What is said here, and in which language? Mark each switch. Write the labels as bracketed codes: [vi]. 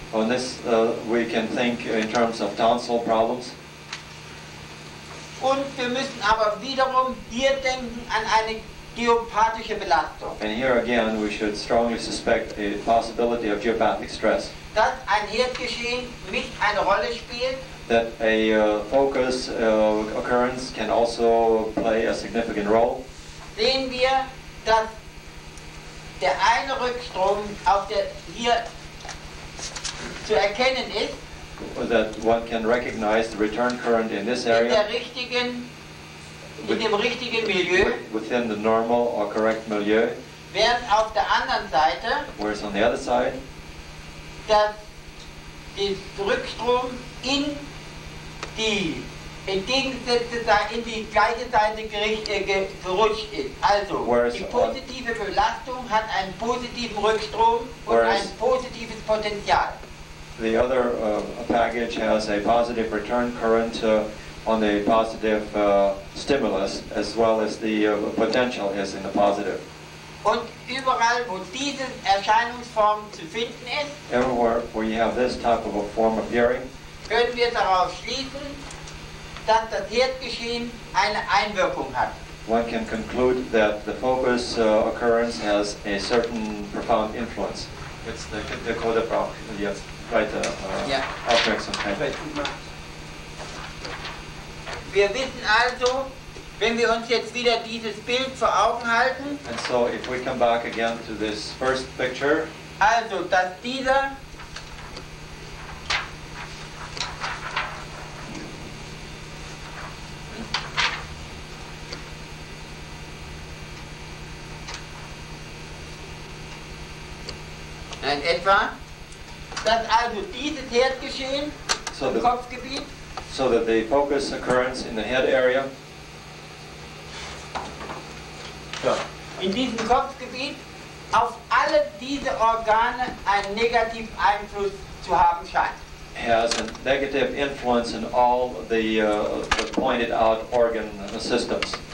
[en] On this we can think in terms of tonsil problems. [de] Und wir müssen aber wiederum hier denken an eine geopathische Belastung. [en] And here again we should strongly suspect a possibility of geopathic stress. [de] Dass ein Herdgeschehen mit eine Rolle spielt. [en] That a focus occurrence can also play a significant role. [de] Sehen wir, dass der eine Rückstrom hier zu erkennen ist. [en] That one can recognize the return current in this area. [de] In dem richtigen Milieu. [en] Within the normal or correct milieu. [de] Während auf der anderen Seite, [en] Whereas on the other side, [de] dass der Rückstrom in die entgegengesetzte Seite in die gleiche Seite gerutscht ist. Also, die positive Belastung hat einen positiven Rückstrom und ein positives Potential. [en] The other package has a positive return current on the positive stimulus, as well as the potential is in the positive. [de] Und überall, wo diese Erscheinungsform zu finden ist, [en] everywhere where you have this type of a form appearing, [de] können wir darauf schließen, dass das Herdgeschehen eine Einwirkung hat. [en] one can conclude that the focus occurrence has a certain profound influence. It's the Code of jetzt weiter aufmerksam. [de] Wir wissen also, wenn wir uns jetzt wieder dieses Bild vor Augen halten, [en] And so if we come back again to this first picture, [de] also dass dieser in etwa, dass also dieses Herdgeschehen im Kopfgebiet, [en] so that the focus occurrence in the head area, [de] in diesem Kopfgebiet auf alle diese Organe einen negativen Einfluss zu haben scheint. [en] has a negative influence in all the pointed out organ systems.